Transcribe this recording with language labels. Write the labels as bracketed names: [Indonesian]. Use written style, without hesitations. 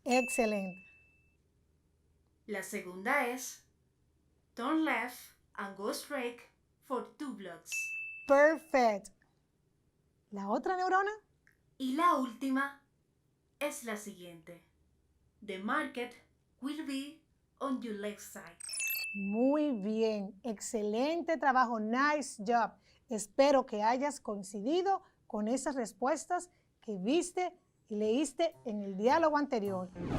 [Spanish] Excelente. La segunda es [English] turn left and go straight for 2 blocks. Perfect. [Spanish] ¿La otra neurona? Y la última es la siguiente. [English] The market will be on your left side. [Spanish] Muy bien, excelente trabajo, [English] nice job. [Spanish] Espero que hayas coincidido con esas respuestas que viste y leíste en el diálogo anterior.